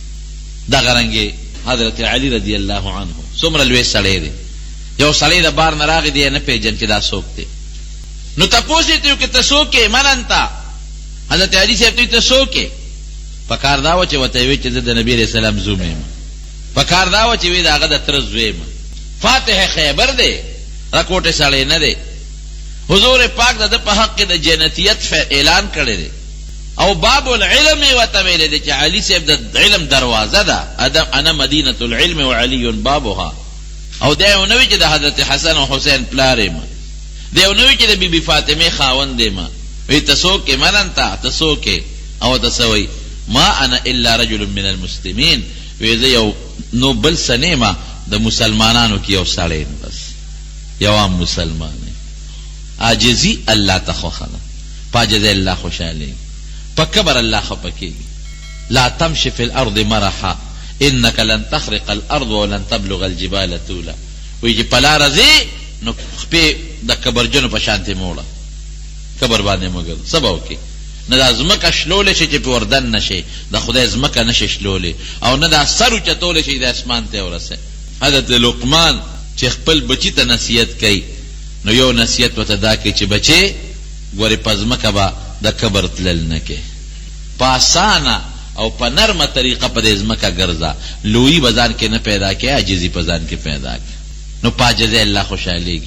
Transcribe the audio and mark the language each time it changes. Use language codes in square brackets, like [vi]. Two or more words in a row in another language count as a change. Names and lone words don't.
[ps] دغه رنګې حضرت علی [ar] رضی الله عنه [ps] څومره لوی سړی دی یو سړی د بار نه راغی دی نه پیژن چې دا څوک دی نو تپوس یې ته چې ته څوک یې [ar] من انته [ps] حضرت علی صاحب ته ته څوک یې پکار دا و چې ورته یې ویل چې زه د نبي [ar] علیه السلام [ps] زوم یم پکار دا و چې وی د هغه د تره زوی یم فاتح خیبر دی رکوټې سړی نه دی حضور پاک د ده په حق کې د جنتیت اعلان کړی دی او [ar] باب العلم [ps] یې ورته ویلی دی چې علي صاحب د علم دروازه ده [ar] انا مدینة العلم وعلي بابها [ps] او دی یو نه وي چې د حضرت حسن او حسین پلار یم دی یو نه وي چې د بیبي فاطمې خاوند یم وی ته څوک یې [ar] من انته [ps] ته څوک یې او ته څه وایي [ar] ما انا الا رجل من المسلمین [ps] وی زه یو نو بل څه نه یم د مسلمانانو کې یو سړی یم بس یو عام مسلمان عاجزي الله ته خوښه ده په عاجزۍ الله خوشحالېږي په کبر الله خفه کېږي. [ar] لا تمشي في الارض مرحا انك لن تخرق الارض ولن تبلغ الجبال طولا [ps] وی چې په لاره ځې نو خپې د کبرجنو په شانتې موړه کبر باندې مګر څه به وکړې نه دا ځمکه شلولی شي چې پې وردن نه شي د خدای ځمکه نه شي شلولی او نه دا سر اوچتولی شي د اسمان ته ورسې. حضرت لقمان چې خپل بچي ته نصیحت کوي نو یو نصیحت ورته دا کوي چې بچې ګورې په ځمکه به د کبر تلل نه کې په اسانه او په نرمه طریقه په دې ځمکه ګرځه لویي به ځان کې نه پیدا کې عاجزي په ځان کې پیدا کې نو په عاجزۍ الله خوشحالېږي.